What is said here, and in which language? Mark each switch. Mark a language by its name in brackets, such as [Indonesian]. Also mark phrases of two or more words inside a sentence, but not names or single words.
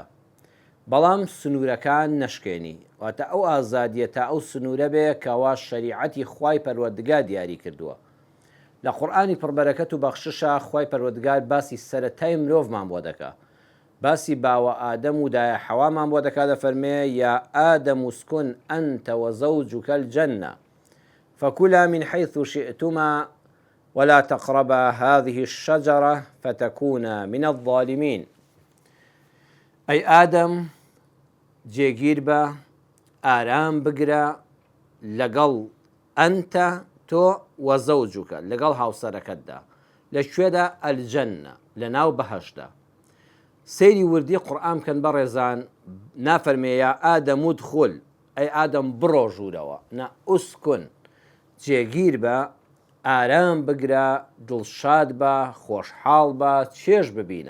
[Central Kurdish] بەڵام سنوورەکان نەشکێنی، واتە ئەو ئازادیە تا ئەو سنوورە بێ کەوا شەریعەتی خوای پەروەردگار دیاری کردووە. لە قورئانی پڕبەرەکەت و بەخششە خوای پەروەردگار باسی سەرەتای مرۆڤمان بۆ دەکا، باسی باوە ئادەم و دایە حەوامان بۆ دەکا، دەفەرمێ [Arabic] یا ئادەم اسکن ئەنتە وەزەوجوکە الجەنە فەکولا من حەیث شئتما ولا تقربا هذه الشجرة فتكونا من الظالمين. [Central Kurdish] ئەی ئادەم جێگیر بە، ئارام بگرە لەگەڵ ئەنتە تۆ وەزەوجوکە لەگەڵ هاوسەرەکەتدا لەکوێدا؟ ئەلجەنە، لە ناو بەهەشتدا. سەیری وردی قورئان بکەن بەڕێزان، نافەرمێ [Arabic] یا ئادەم ودخول، [Central Kurdish] ئەی ئادەم بڕۆ ژوورەوە، نە ئوسکن، جێگیر بە، ئارام بگرە، دڵشاد بە، خۆشحاڵ بە، چێژ ببینە.